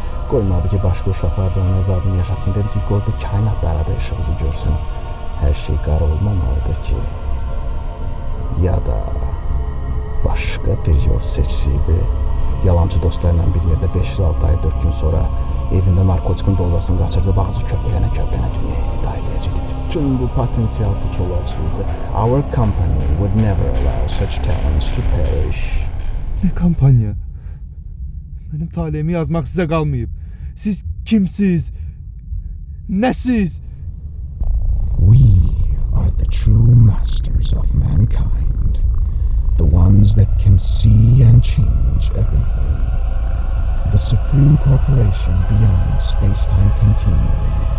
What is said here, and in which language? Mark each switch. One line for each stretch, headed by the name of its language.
Azerbaijani: Qoymadı ki, başqa uşaqlar da onun əzabını yaşasın. Dedi ki, qoy bu kainat da arada işığımızı görsün. hər şey qara olmamalıdır ki, ya da başqa bir yol seçsəydi, yalançı dostlarla bir yerdə 5 il 6 ay 4 gün sonra evində narkotikin dozasını qaçırdı, ağzı köplənə dünyaya vida eləyəcəkdi. Bütün bu potensial puç olacaqdı.
English: Our company would never allow such talents to perish.
Turkish: Ne kampanya? Benim talihimi yazmak size kalmayıp. Siz kimsiz? Nesiz?
English: We are the true masters of mankind. The ones that can see and change everything. The supreme corporation beyond space-time continuum.